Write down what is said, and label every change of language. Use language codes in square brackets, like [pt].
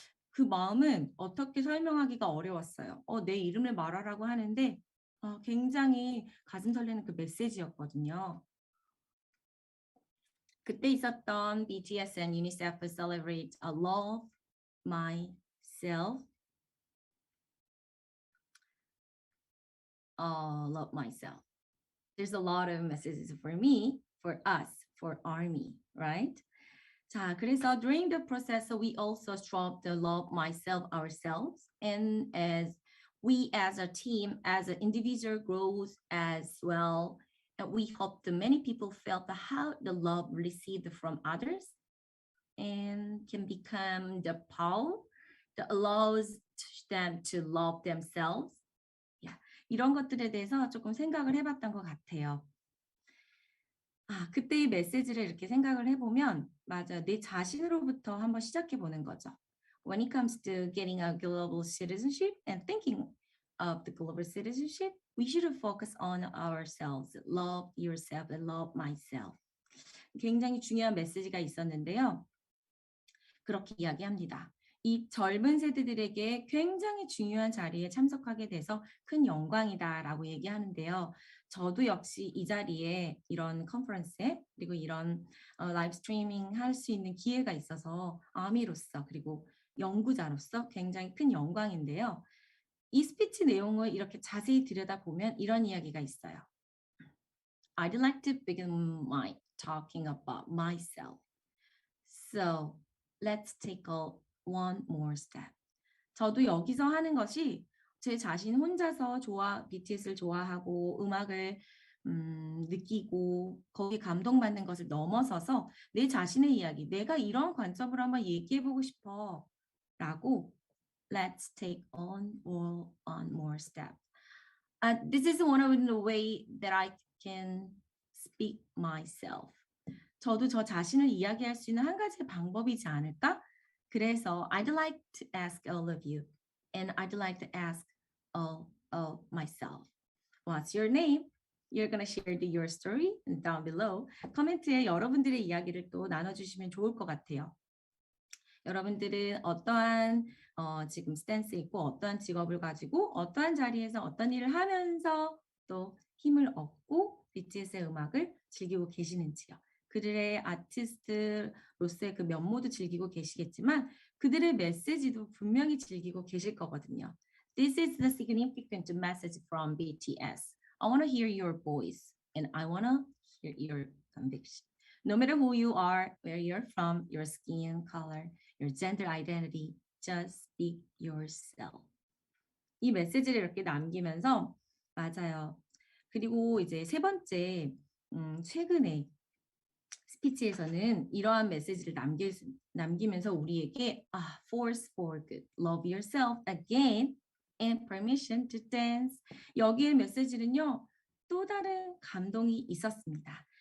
[ko] 그 마음은 어떻게 설명하기가 어려웠어요. 내 이름을 말하라고 하는데 굉장히 가슴 설레는 그 메시지였거든요. 그때 있었던 [en] BTS and UNICEF celebrate a love myself. Love myself. There's a lot of messages for me, for us, for ARMY, right? [ko] 자, 그래서 [en] during the process, we also strove to love myself ourselves, and as we as a team, as an individual grows as well, and we hope that many people felt how the love received from others and can become the power that allows them to love themselves. [ko] 이런 것들에 대해서 조금 생각을 해봤던 것 같아요. 그때의 메시지를 이렇게 생각을 해보면 맞아, 내 자신으로부터 한번 시작해 보는 거죠. [en] When it comes to getting a global citizenship and thinking of the global citizenship, we should focus on ourselves. Love yourself and love myself. [ko] 굉장히 중요한 메시지가 있었는데요. 그렇게 이야기합니다. 이 젊은 세대들에게 굉장히 중요한 자리에 참석하게 돼서 큰 영광이다라고 얘기하는데요. 저도 역시 이 자리에 이런 컨퍼런스에 그리고 이런 라이브 스트리밍 할 수 있는 기회가 있어서 아미로서 그리고 연구자로서 굉장히 큰 영광인데요. 이 스피치 내용을 이렇게 자세히 들여다보면 이런 이야기가 있어요. [en] I'd like to begin my talking about myself. So let's take one more step. [ko] 저도 여기서 하는 것이 제 자신 혼자서 BTS를 좋아하고 음악을 느끼고 거기에 감동받는 것을 넘어서서 내 자신의 이야기, 내가 이런 관점으로 한번 얘기해보고 싶어 라고 [en] let's take one more step. This is one of the way that I can speak myself. [ko] 저도 저 자신을 이야기할 수 있는 한 가지의 방법이지 않을까? 그래서 [en] I'd like to ask all of you, and I'd like to ask all of myself. What's your name? You're gonna share your story down below. [ko] 코멘트에 여러분들의 이야기를 또 나눠주시면 좋을 것 같아요. 여러분들은 어떠한 지금 스탠스 있고 어떠한 직업을 가지고 어떠한 자리에서 어떤 일을 하면서 또 힘을 얻고 BTS의 음악을 즐기고 계시는지요. 그들의 아티스트로서의 그 면모도 즐기고 계시겠지만 그들의 메시지도 분명히 즐기고 계실 거거든요. [en] This is the significant message from BTS. I want to hear your voice and I want to hear your conviction. No matter who you are, where you're from, your skin color, your gender identity, just speak yourself. [ko] 이 메시지를 이렇게 남기면서 맞아요. 그리고 이제 세 번째 최근에 스피치에서는 이러한 메시지를 남기면서 우리에게 [en] force for good, love yourself again, and permission to dance. [ko] 여기에 메시지는요, 또 다른 감동이 있었습니다.